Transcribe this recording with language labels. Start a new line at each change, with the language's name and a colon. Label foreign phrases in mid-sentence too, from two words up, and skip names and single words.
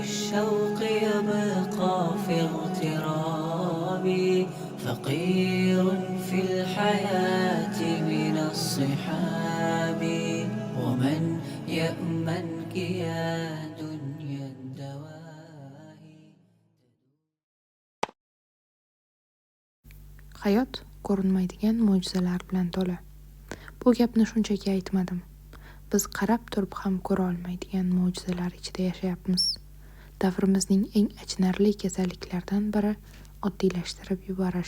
Arabic: الشوق يبقى في اغترابي، فقير في الحياة من الصحاب، ومن يأمنك يا دنيا الدواهي.
Uzbek: Hayot ko'rinmaydigan mo'jizalar bilan to'la. Bu gapni shunchaki aytmadim. Biz qarab turib ham ko'ra olmaydigan mo'jizalar ichida yashayapmiz. Davrimizning eng achinarli kasalliklaridan biri oddiylashtirib yuborish.